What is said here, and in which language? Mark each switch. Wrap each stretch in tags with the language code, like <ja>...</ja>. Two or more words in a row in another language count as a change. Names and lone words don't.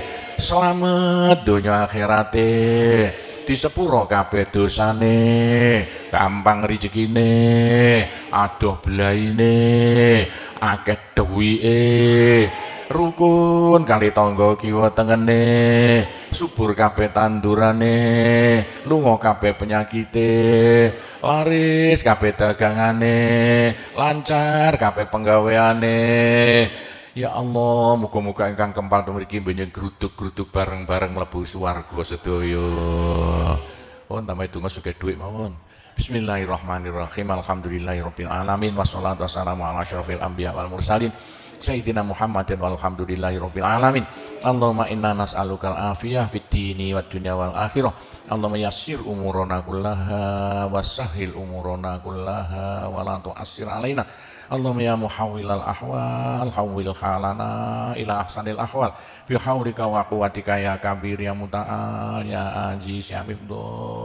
<jv>Selamat donya akhirate. Disepuro kabeh dosane, gampang rezekine, adoh belaine, akeh duwike, rukun kali tangga kiwa tengene, subur kabeh tandurane, lunga kabeh penyakite, laris kabeh dagangane, lancar kabeh penggaweane. Ya Allah, muga-muga ingkang kempal mriki benjing gruduk-gruduk bareng-bareng mlebu swarga sedaya. Oh, tambahi donga sugih dhuwit mawon.</jv> <ar>بسم الله الرحمن الرحيم. الحمد لله رب العالمين والصلاة والسلام على أشرف الأنبياء والمرسلين سيدنا محمد والحمد لله رب العالمين. اللهم إنا نسألك العافية في الدين والدنيا والآخرة. اللهم يسر أمورنا كلها وسهل أمورنا كلها ولا تعسر علينا. اللهم يا محول الأحوال حول حالنا إلى أحسن الأحوال بحولك وقوتك يا كبير يا متعال يا عزيز يا مفضل.</ar>